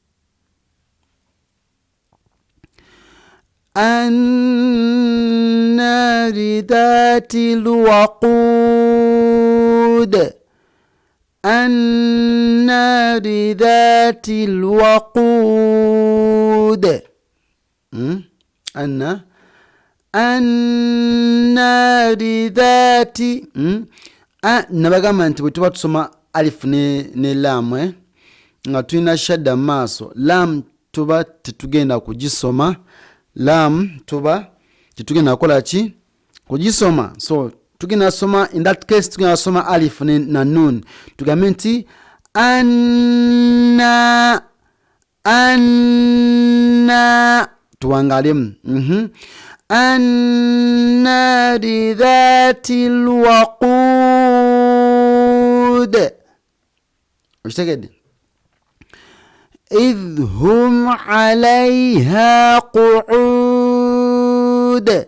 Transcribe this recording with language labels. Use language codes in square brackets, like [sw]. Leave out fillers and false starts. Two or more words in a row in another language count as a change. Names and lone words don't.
[ar] النار ذات الوقود. النار ذات الوقود. النار ذات [lg] nabagamba nti bwe tuba tusoma alif ne lam nga tulina shadda maaso, lam tuba tetugenda kugisoma, lam tuba tetugenda kukola ki kugisoma. So tugenda soma, [en] in that case [lg] tugenda soma alif na nun, tugambe nti anna tuwangalemu. [ar] النار ذات الوقود. واشتكد إذ هم عليها قعود.